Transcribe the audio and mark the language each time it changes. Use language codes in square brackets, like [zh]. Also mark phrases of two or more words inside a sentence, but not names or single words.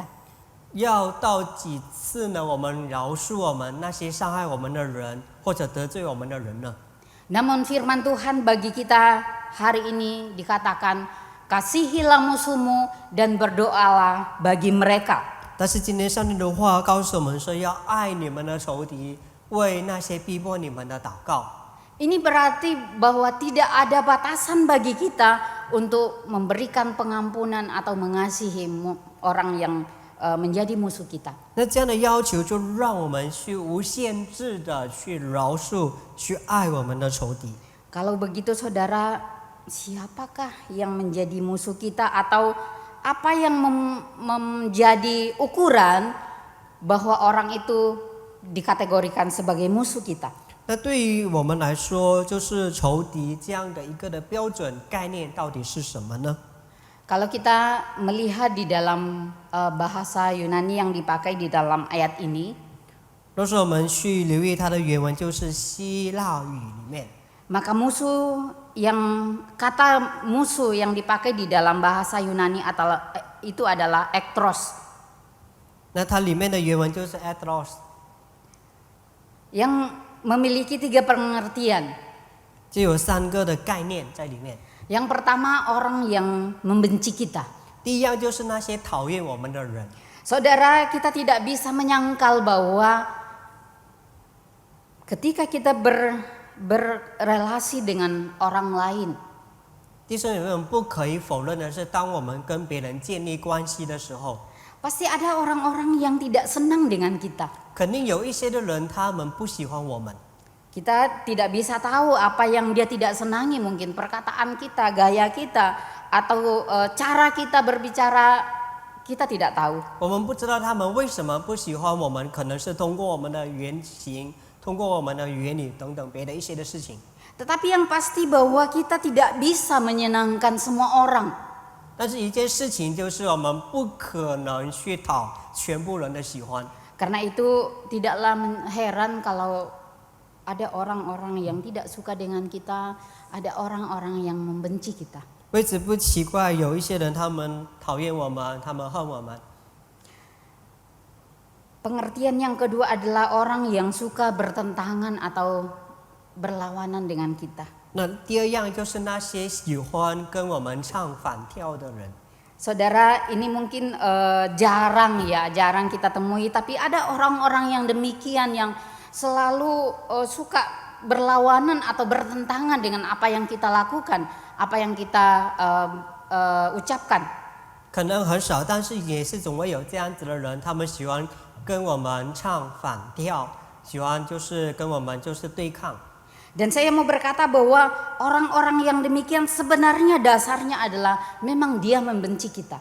[zh] 要到几次呢？我们饶恕我们那些伤害我们的人，或者得罪我们的人呢？ [id] Namun firman Tuhan bagi kita hari ini dikatakan, kasihilah musuhmu dan berdoalah bagi mereka. [zh] 但是今天上帝的话告诉我们说，要爱你们的仇敌，为那些逼迫你们的祷告。 [id] Ini berarti bahwa tidak ada batasan bagi kita untuk memberikan pengampunan atau mengasihi orang yang menjadi musuh kita. [zh] 那这样的要求就让我们去无限制的去饶恕、去爱我们的仇敌。 [id] Kalau begitu saudara, siapakah yang menjadi musuh kita atau apa yang menjadi ukuran bahwa orang itu dikategorikan sebagai musuh kita? [zh] 那对于我们来说，就是仇敌这样的一个的标准概念到底是什么呢？ [id] Kalau kita melihat di dalam bahasa Yunani yang dipakai di dalam ayat ini, [zh] 若是我们去留意它的原文，就是希腊语里面， [id] maka kata musuh yang dipakai di dalam bahasa Yunani itu adalah ektros, [zh] 那它里面的原文就是 ethros， [id] yang memiliki 3 pengertian. [zh] 就有3个的概念在里面。 [id] Yang pertama, orang yang membenci kita. [zh] 第一样就是那些讨厌我们的人。 [id] Saudara, kita tidak bisa menyangkal bahwa ketika kita berrelasi dengan orang lain, [zh] 弟兄姊妹们，不可以否认的是，当我们跟别人建立关系的时候， [id] pasti ada orang-orang yang tidak senang dengan kita. [zh] 肯定有一些的人他们不喜欢我们。 [id] Kita tidak bisa tahu apa yang dia tidak senangi, mungkin perkataan kita, gaya kita, atau cara kita berbicara, kita tidak tahu. [zh] 我们不知道他们为什么不喜欢我们，可能是通过我们的言行，通过我们的言语等等别的一些的事情。 [id] Tetapi yang pasti bahwa kita tidak bisa menyenangkan semua orang. [zh] 但是一件事情就是我们不可能去讨全部人的喜欢。 [id] Karena itu tidaklah heran kalau ada orang-orang yang tidak suka dengan kita, ada orang-orang yang membenci kita. [zh] 为此不奇怪，有一些人他们讨厌我们，他们恨我们。 [id] Pengertian yang kedua adalah orang yang suka bertentangan atau berlawanan dengan kita. [zh] 那第二样就是那些喜欢跟我们唱反调的人。 [id] Saudara, ini mungkin jarang kita temui, tapi ada orang-orang yang demikian yang selalu suka berlawanan atau bertentangan dengan apa yang kita lakukan, apa yang kita ucapkan. [zh] 可能很少，但是也是总会有这样子的人，他们喜欢跟我们唱反调，喜欢就是跟我们就是对抗。 [id] Dan saya mau berkata bahwa orang-orang yang demikian sebenarnya dasarnya adalah memang dia membenci kita.